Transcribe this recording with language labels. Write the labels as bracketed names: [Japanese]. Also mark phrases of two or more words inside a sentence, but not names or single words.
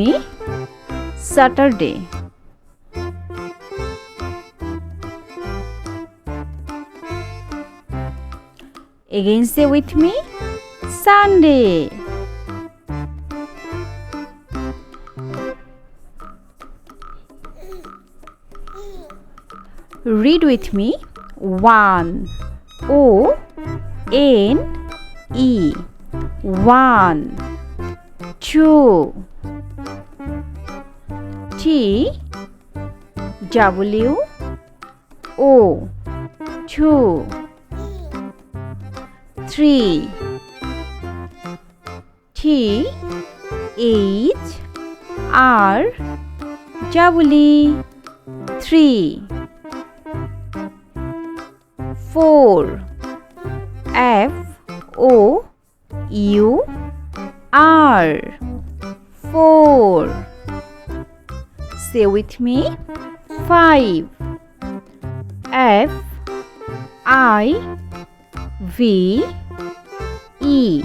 [English] Saturday. Again say with me. Sunday. Read with me. 1. O-N-E. 1. 2. T-W-O. 2. 3. T-H-R-E. 3. 4. F-O-U-R. 4. Say with me. 5. F-I-V-E.